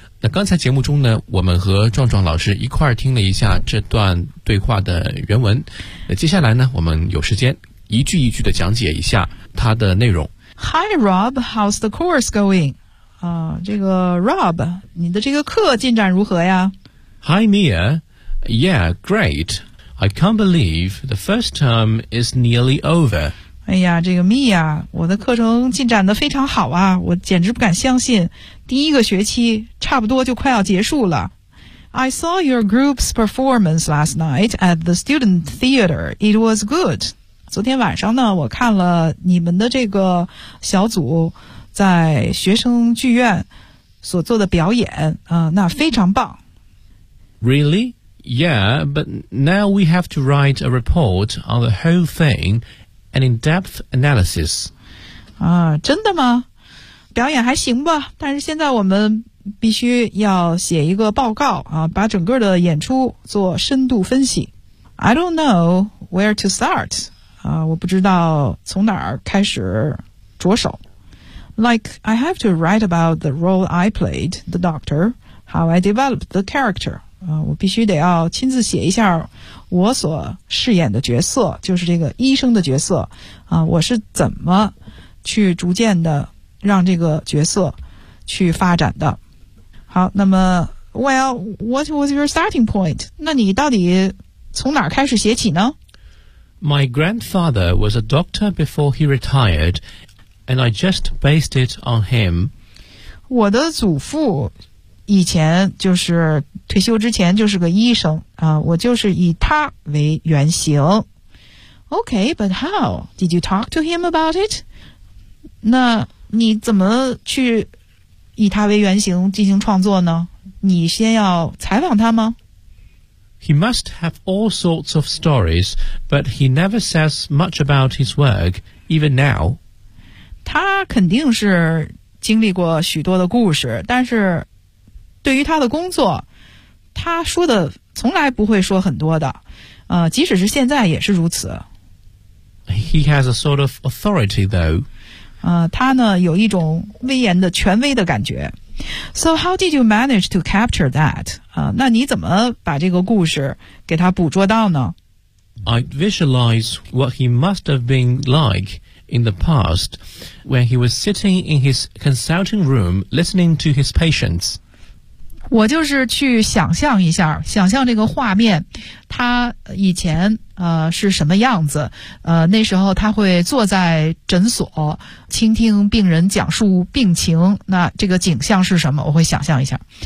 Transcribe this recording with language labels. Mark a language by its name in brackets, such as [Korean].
[Chinese] 那刚才节目中呢，我们和壮壮老师一块儿听了一下这段对话的原文。那接下来呢，我们有时间一句一句的讲解一下它的内容。 [English] Hi Rob, how's the course going? [Chinese] 这个 Rob, 你的这个课进展如何呀 [English] ？Hi Mia, yeah, great. I can't believe the first term is nearly over. [Chinese] 哎呀，这个 Mia, 我的课程进展得非常好啊，我简直不敢相信。第一个学期差不多就快要结束了。 [English] I saw your group's performance last night at the student theater. It was good. [Chinese] 昨天晚上呢，我看了你们的这个小组在学生剧院所做的表演，那非常棒。 [English] Really? Yeah, but now we have to write a report on the whole thing, an in-depth analysis. [Chinese] 啊，真的吗？表演还行吧，但是现在我们必须要写一个报告啊，把整个的演出做深度分析。 [English] I don't know where to start. [Chinese] 我不知道从哪儿开始着手。 [English] Like, I have to write about the role I played, the doctor, how I developed the character. [Chinese] 我必须得要亲自写一下我所饰演的角色，就是这个医生的角色。我是怎么去逐渐的让这个角色去发展的。好，那么 [English] ，Well, what was your starting point? [Chinese] 那你到底从哪儿开始写起呢 [English] ？My grandfather was a doctor before he retired, and I just based it on him. [Chinese] 我的祖父以前就是退休之前就是个医生啊，我就是以他为原型。 [English] Okay, but how? Did you talk to him about it? [Chinese] 那你怎么去以他为原型进行创作呢？你先要采访他吗？ [English] He must have all sorts of stories, but he never says much about his work, even now. [Chinese] 他肯定是经历过许多的故事，但是对于他的工作，他说的从来不会说很多的，即使是现在也是如此。 [English] He has a sort of authority, though. [Chinese] 他呢，有一种威严的权威的感觉。 [English] So how did you manage to capture that? [Chinese] 那你怎么把这个故事给他捕捉到呢？ [English] I visualize what he must have been like in the past when he was sitting in his consulting room listening to his patients. [Chinese] 我就是去想象一下，想象这个画面，他以前是什么样子，那时候他会坐在诊所倾听病人讲述病情，那这个景象是什么，我会想象一下。